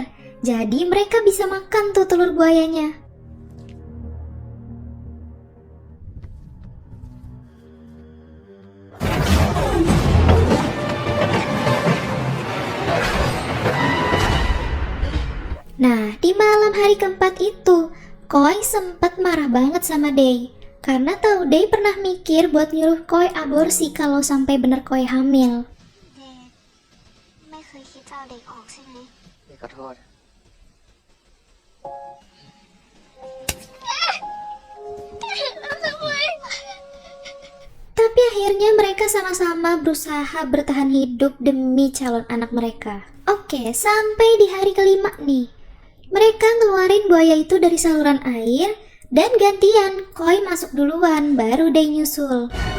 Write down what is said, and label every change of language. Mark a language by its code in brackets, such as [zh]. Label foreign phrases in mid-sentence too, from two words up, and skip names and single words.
[id] Jadi mereka bisa makan tuh telur buayanya. Nah, di malam hari keempat itu, Koi sempat marah banget sama Day. Karena tahu Day pernah mikir buat nyuruh Koi aborsi kalau sampai bener Koi hamil. [th] ไม่เคยคิดจะเอาเด็กออกใช่ไหม ขอโทษ [id] Tapi akhirnya mereka sama-sama berusaha bertahan hidup demi calon anak mereka. Oke, sampai di hari kelima nih. Mereka ngeluarin buaya itu dari saluran air dan gantian Koi masuk duluan, baru Day nyusul.